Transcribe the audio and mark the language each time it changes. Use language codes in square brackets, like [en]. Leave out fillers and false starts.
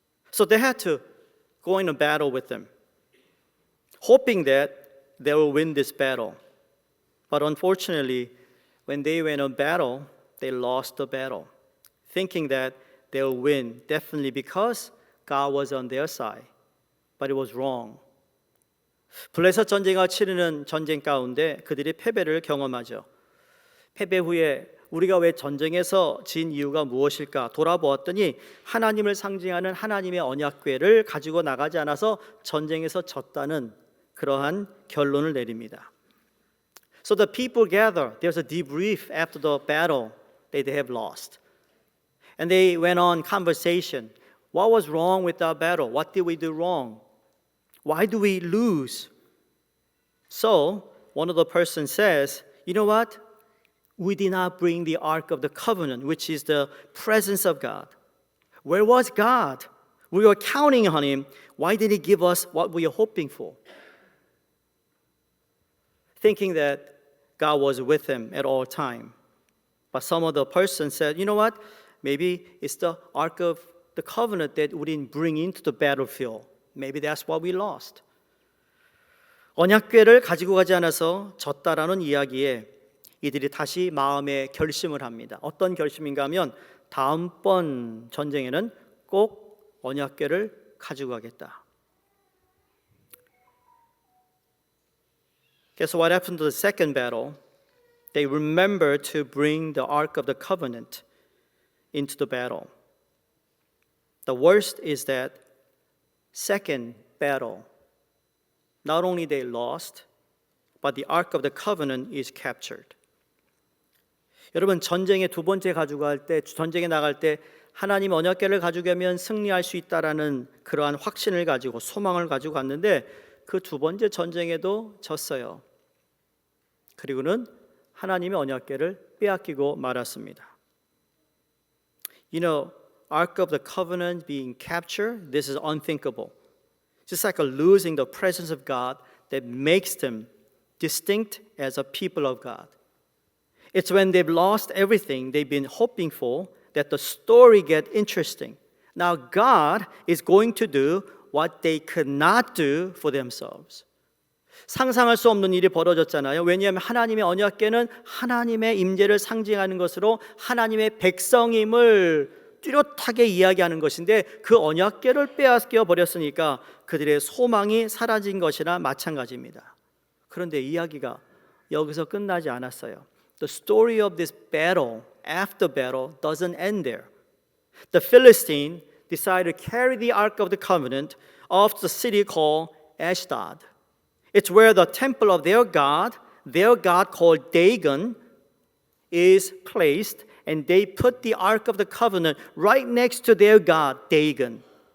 [en] So they had to go in a battle with them, hoping that they will win this battle. But unfortunately, when they went on battle, they lost the battle, thinking that they'll win, definitely because God was on their side. But it was wrong. [ko] 블레셋 전쟁과 치르는 전쟁 가운데 그들이 패배를 경험하죠. 패배 후에 우리가 왜 전쟁에서 진 이유가 무엇일까 돌아보았더니 하나님을 상징하는 하나님의 언약궤를 가지고 나가지 않아서 전쟁에서 졌다는 그러한 결론을 내립니다. [en] So the people gather. There's a debrief after the battle that they have lost. And they went on conversation. What was wrong with our battle? What did we do wrong? Why do we lose? So one of the persons says, you know what? We did not bring the Ark of the Covenant, which is the presence of God. Where was God? We were counting on Him. Why did He give us what we are hoping for? Thinking that God was with him at all time. But some of the persons said, you know what? Maybe it's the Ark of the Covenant that we didn't bring into the battlefield. Maybe that's what we lost. [ko] 언약궤를 가지고 가지 않아서 졌다라는 이야기에 이들이 다시 마음의 결심을 합니다. 어떤 결심인가 하면 다음번 전쟁에는 꼭 언약궤를 가지고 가겠다. [en] Guess what happened to the second battle? They remembered to bring the Ark of the Covenant into the battle. The worst is that second battle, not only they lost, but the Ark of the Covenant is captured. [ko] 여러분 전쟁에 두 번째 가지고 갈 때, 전쟁에 나갈 때 하나님 언약궤를 가지고 가면 승리할 수 있다라는 그러한 확신을 가지고 소망을 가지고 갔는데 그 두 번째 전쟁에도 졌어요. 그리고는 하나님의 언약궤를 빼앗기고 말았습니다. [en] You know, Ark of the Covenant being captured, this is unthinkable. Just like losing the presence of God that makes them distinct as a people of God. It's when they've lost everything they've been hoping for that the story gets interesting. Now God is going to do what they could not do for themselves. [ko] 상상할 수 없는 일이 벌어졌잖아요. 왜냐하면 하나님의 언약궤는 하나님의 임재를 상징하는 것으로 하나님의 백성임을 뚜렷하게 이야기하는 것인데 그 언약궤를 빼앗겨 버렸으니까 그들의 소망이 사라진 것이나 마찬가지입니다. 그런데 이야기가 여기서 끝나지 않았어요. [en] The story of this battle, after battle, doesn't end there. The Philistine decided to carry the Ark of the Covenant off to the city called Ashdod. It's where the temple of their god called Dagon, is placed, and they put the Ark of the Covenant right next to their god, Dagon.